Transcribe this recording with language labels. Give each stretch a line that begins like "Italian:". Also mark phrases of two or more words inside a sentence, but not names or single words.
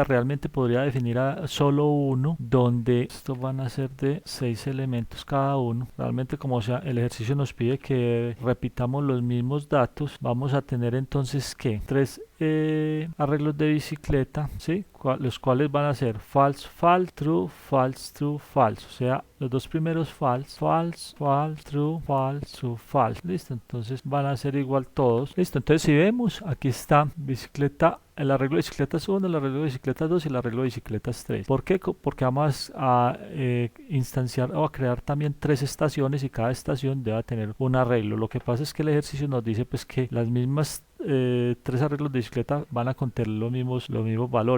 Spanish: Realmente podría definir solo uno, donde estos van a ser de 6 elementos cada uno. Realmente, como sea, el ejercicio nos pide que repitamos los mismos datos, vamos a tener entonces que tres arreglos de bicicleta, ¿sí? Los cuales van a ser
English: false, false, true, false, true, false.
Spanish: O sea, los dos primeros
English: false, false, false, true, false, true, false.
Spanish: Listo, entonces van a ser igual todos. Listo, entonces si vemos, aquí está bicicleta, el arreglo de bicicletas 1, el arreglo de bicicletas 2 y el arreglo de bicicletas 3. ¿Por qué? Porque vamos a instanciar o a crear también 3 estaciones y cada estación debe tener un arreglo. Lo que pasa es que el ejercicio nos dice pues que las mismas 3 arreglos de bicicleta van a contener los mismos valores.